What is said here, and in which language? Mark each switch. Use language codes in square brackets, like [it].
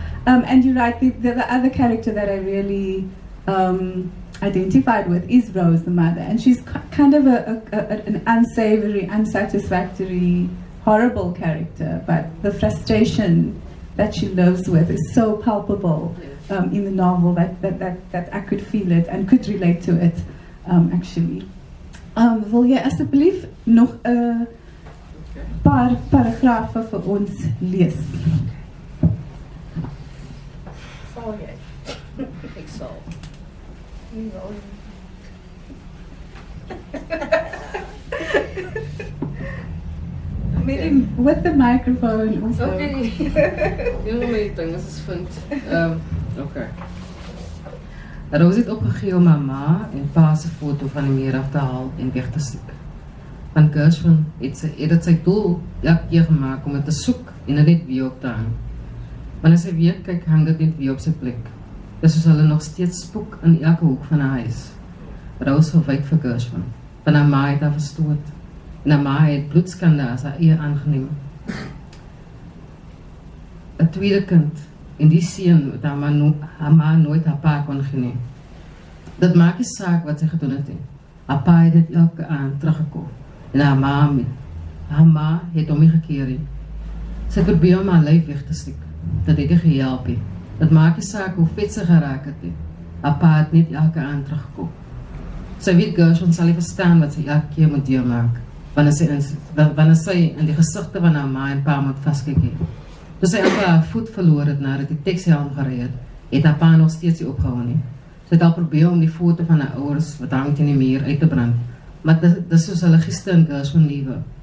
[en] And you're right, the other character that I really identified with is Rose, the mother, and she's kind of an unsavory, unsatisfactory, horrible character, but the frustration that she lives with is so palpable in the novel that I could feel it and could relate to it, actually. [af] Wil jy asseblief nog 'n paar paragrafe vir ons lees? Sal jy? Ek sal. Nie wil nie. [en] With the microphone also. Okay. [af] Een van my dinges is vind. Okay. Rose het opgegee om haar ma en pa se foto van die meer af te haal en weg te steek. Van Gershwin het dit sy doel elke keer gemaak om dit te soek en dit net weer op te hang. Wanneer sy weer kyk, hang dit net weer op sy plek. Dis soos hulle nog steeds spook in elke hoek van haar huis. Rose verwyk vir Gershwin, want haar ma het haar verstoot. En haar ma het bloedskande as haar eie aangeneem. 'n tweede kind, en die seun wat haar ma nooit haar pa kon geneem. Dit maak nie saak wat sy gedoen het nie. Haar pa het net elke aand teruggekom. En haar ma het hom nie gekeer nie. Sy het probeer om haar lyf weg te steek. Dat het nie gehelp nie. Dit maak nie saak hoe vet sy geraak het nie. Haar pa het net elke aand teruggekom. Sy weet Gershwin sal nie verstaan wat sy elke keer moet deurmaak. Wanneer sy in die gesigte van haar ma en pa moet vaskyk. Toe sy amper haar voet verloor het nadat die taxi aangery het haar pa nog steeds nie opgehou nie. Sy het al probeer om die foto van haar ouers wat hang teen die muur uit te brand, maar dis soos hulle gister in Gershwin lewe.